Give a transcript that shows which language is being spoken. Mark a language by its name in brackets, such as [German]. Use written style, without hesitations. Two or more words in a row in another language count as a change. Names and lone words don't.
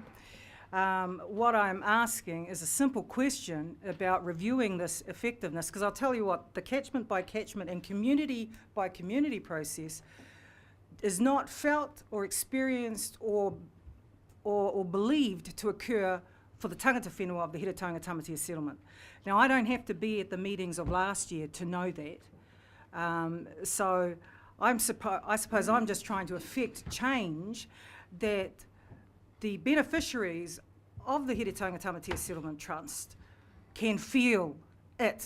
[English] What I'm asking is a simple question about reviewing this effectiveness, because I'll tell you what, the catchment by catchment and community by community process is not felt or experienced or believed to occur for the [Māori] tangata whenua [English] of the Heretaunga Tamatea settlement. Now, I don't have to be at the meetings of last year to know that. So I suppose I'm just trying to effect change that the beneficiaries of the Heretaunga Tamatea Settlement Trust can feel it.